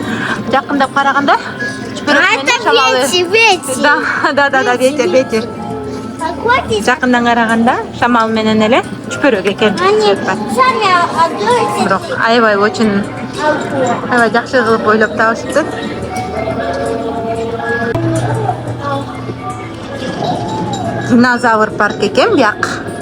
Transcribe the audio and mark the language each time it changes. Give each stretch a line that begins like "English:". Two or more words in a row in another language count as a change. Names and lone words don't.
Kyrgyz: Жакындап караганда
Russian: Ветер. Да, ветер. Какой
Kyrgyz: Жакындан караганда шамал менен эле чүпөрөк экен. Бирок аябай очень жакшы кылып ойлоп табышыптыр. Динозавр парк экен бияк.